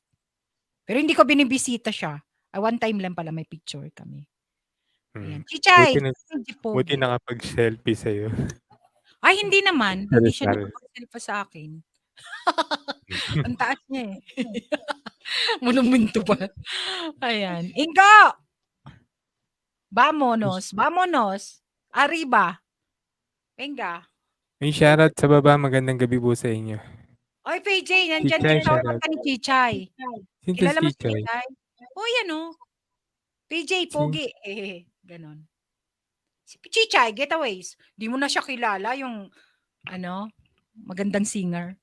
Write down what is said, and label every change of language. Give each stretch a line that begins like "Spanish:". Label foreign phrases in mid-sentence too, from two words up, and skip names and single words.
Filipino: Pero hindi ko binibisita siya.
English: One time
Filipino: lang pala may picture kami. Ayan. Chichay! Buti nakapag-selfie sa'yo. Ay, hindi naman. Sa Hindi siya Rizal. nakapag-selfie sa akin. Ang taas niya eh. Monumento pa. Ayan. Ingo!
Spanish: Vamonos. Vamonos. Arriba. Venga.
Filipino: May shoutout sa baba. Magandang gabi po sa inyo. Oy, PJ, nandyan Chichay, din shoutout shoutout. ka ni Chichay. Sino to Kilala mo si si Chichay? Chichay? Oh, yan oh. PJ, pogi. Ganon. Si Chichay, Getaways. Di mo na siya kilala yung, magandang singer.